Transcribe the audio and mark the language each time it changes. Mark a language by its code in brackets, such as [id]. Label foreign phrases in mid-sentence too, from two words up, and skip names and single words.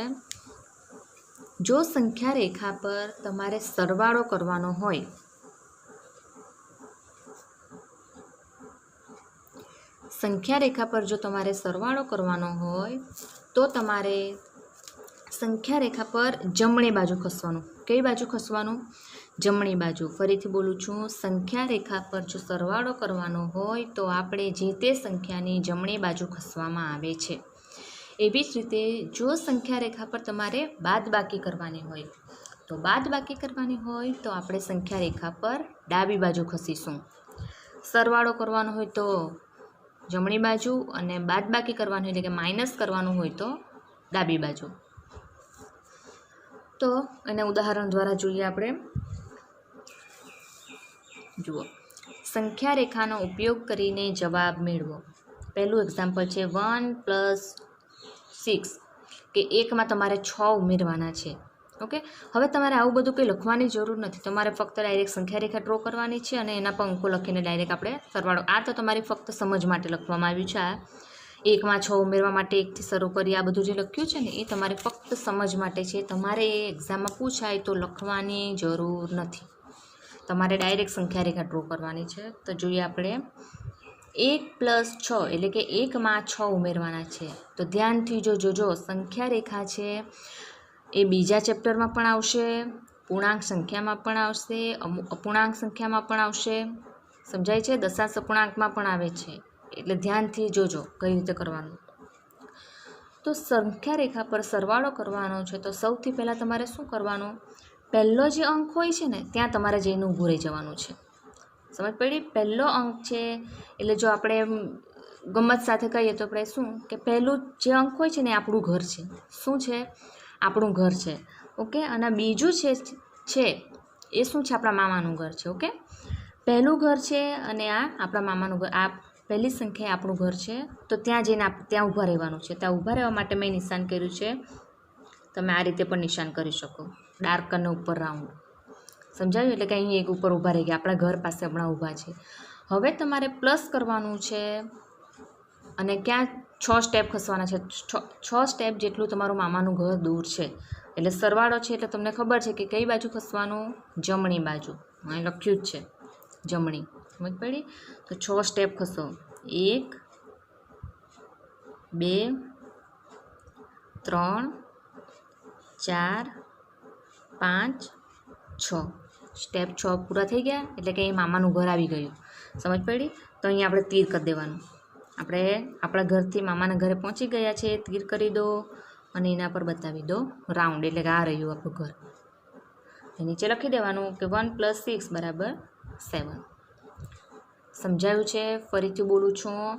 [gu] જો સંખ્યા રેખા પર તમારે સરવાળો કરવાનો હોય સંખ્યા રેખા પર જો તમારે સરવાળો કરવાનો હોય તો તમારે સંખ્યા રેખા પર જમણી બાજુ ખસવાનું। કઈ બાજુ ખસવાનું? જમણી બાજુ। ફરીથી બોલું છું, સંખ્યા રેખા પર જો સરવાળો કરવાનો હોય તો આપણે જે તે સંખ્યાની જમણી બાજુ ખસવામાં આવે છે। એવી જ રીતે જો સંખ્યા રેખા પર તમારે બાદબાકી કરવાની હોય તો બાદબાકી કરવાની હોય તો આપણે સંખ્યા રેખા પર ડાબી બાજુ ખસીશું। સરવાળો કરવાનો હોય તો જમણી બાજુ અને બાદબાકી કરવાની એટલે કે માઇનસ કરવાનું હોય તો ડાબી બાજુ। તો એના ઉદાહરણ દ્વારા જોઈએ આપણે। જુઓ, સંખ્યા રેખાનો ઉપયોગ કરીને જવાબ મેળવો। પહેલું એક્ઝામ્પલ છે 1 + 6 કે 1 માં તમારે 6 ઉમેરવાના છે। ઓકે, હવે તમારે આવું બધું કંઈ લખવાની જરૂર નથી। તમારે ફક્ત ડાયરેક્ટ સંખ્યા રેખા ડ્રો કરવાની છે અને એના પર અંકો લખીને ડાયરેક્ટ આપણે સરવાળો। આ તો તમારી ફક્ત સમજ માટે લખવામાં આવ્યું છે। 1 માં 6 ઉમેરવા માટે 1 થી શરૂ કરી આ બધું જે લખ્યું છે ને એ તમારે ફક્ત સમજ માટે છે। તમારે એક્ઝામ માં પૂછાય તો લખવાની જરૂર નથી। તમારે ડાયરેક્ટ સંખ્યા રેખા ડ્રો કરવાની છે। તો જોઈએ આપણે 1 + 6 એટલે કે 1 માં 6 ઉમેરવાના છે। તો ધ્યાનથી જોજો સંખ્યા રેખા છે એ બીજા ચેપ્ટર માં પણ આવશે, પૂર્ણાંક સંખ્યા માં પણ આવશે, અપૂર્ણાંક સંખ્યા માં પણ આવશે। સમજાય છે? દશાંશ અપૂર્ણાંક માં પણ આવે છે। એટલે ધ્યાનથી જોજો કઈ રીતે કરવાનું। તો સંખ્યા રેખા પર સરવાળો કરવાનો છે તો સૌથી પહેલા તમારે શું કરવાનું? પહેલો જે અંક હોય છે ને ત્યાં તમારે જઈને ઊભું રહી જવાનું છે। સમજ પડી? પહલો અંક હૈ એટલે જો આપણે ગમત સાથે કહીએ તો આપણે શું કે પહેલું જે અંક હોય છે ને આપણું ઘર છે। શું છે? આપણું ઘર છે। ઓકે, અને બીજું છે એ શું છે? આપણા મામાનું ઘર છે। ઓકે, પહેલું ઘર છે અને આ આપણા મામાનું ઘર। આ પહેલી સંખ્યા આપણું ઘર છે તો ત્યાં જઈને ત્યાં ઊભા રહેવાનું છે। ત્યાં ઊભા રહેવા માટે મેં નિશાન કર્યું છે। તમે આ રીતે પણ નિશાન કરી શકો, ડાર્ક અને ઉપર રાઉન્ડ। સમજાયું? એટલે કે અહીં એક ઉપર ઊભા રહી ગયા, આપણા ઘર પાસે હમણાં ઊભા છે। હવે તમારે પ્લસ કરવાનું છે અને ક્યાં 6 સ્ટેપ ખસવાના છે। 6 સ્ટેપ જેટલું તમારું મામાનું ઘર દૂર છે। એટલે સરવાળો છે એટલે તમને ખબર છે કે કઈ બાજુ ખસવાનું? જમણી બાજુ। અહીં લખ્યું જ છે જમણી। સમજ પડી? તો 6 સ્ટેપ ખસો। 1 2 3 4 5 6 સ્ટેપ 6 પૂરા થઈ ગયા એટલે કે મામાનું ઘર આવી ગયું। સમજ પડી? તો અહીં આપણે તીર કર દેવાનું। આપણે આપણા ઘરથી મામાના ઘરે પહોંચી ગયા છે, તીર કરી દો અને એના પર બતાવી દો રાઉન્ડ એટલે કે આ રહ્યું આપણું ઘર। નીચે લખી દેવાનું કે 1 + 6 = 7। સમજાયું છે? ફરીથી બોલું છું।